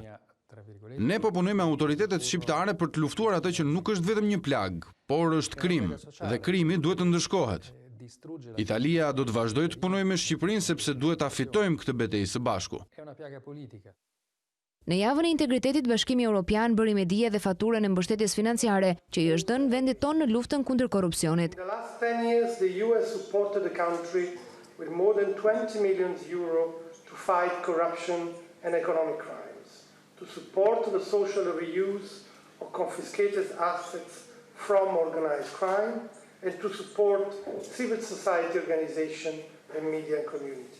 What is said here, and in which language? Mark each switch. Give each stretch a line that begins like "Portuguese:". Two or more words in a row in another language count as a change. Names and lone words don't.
Albanian: Ne po punojmë me autoritetet shqiptare për të luftuar atë që nuk është vetëm një plagë, por është krim, dhe krimi duhet të ndëshkohet. Italia do të vazhdojë të punojë me Shqipërinë sepse duhet ta fitojmë këtë betejë së bashku. Në javën e integritetit, Bashkimi Evropian bëri me dije dhe faturën e mbështetjes financiare që i është dhënë vendit tonë në luftën kundër korrupsionit.
English: In the last 10 years, the US supported the country with more than 20 million euro to fight corruption and economic crimes, to support the social reuse of confiscated assets from organized crime, and to support civil society organization and media community.